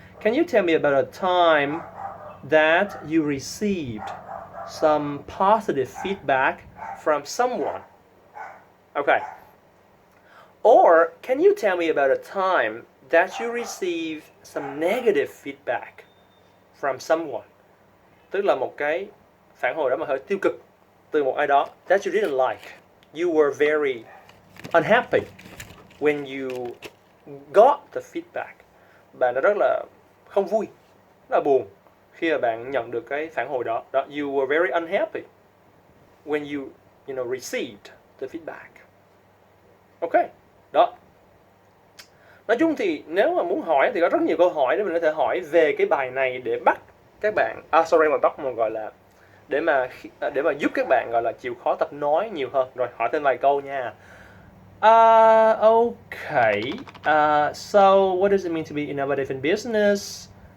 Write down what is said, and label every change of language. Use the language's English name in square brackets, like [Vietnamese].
[English] Can you tell me about a time that you received some positive feedback from someone? Okay. Or can you tell me about a time that you received some negative feedback from someone? [Vietnamese] Tức là một cái phản hồi đó mà hơi tiêu cực từ một ai đó [English] that you didn't like. You were very unhappy when you got the feedback. [Vietnamese] Bạn đã rất là không vui, rất là buồn khi mà bạn nhận được cái phản hồi đó. [English] You were very unhappy when you received the feedback. [Vietnamese] Ok, đó. Nói chung thì nếu mà muốn hỏi thì có rất nhiều câu hỏi để mình có thể hỏi về cái bài này để bắt các bạn, gọi là để mà giúp các bạn gọi là chịu khó tập nói nhiều hơn. Rồi hỏi thêm vài câu nha. Okay. [English] So what does it mean to be innovative in business?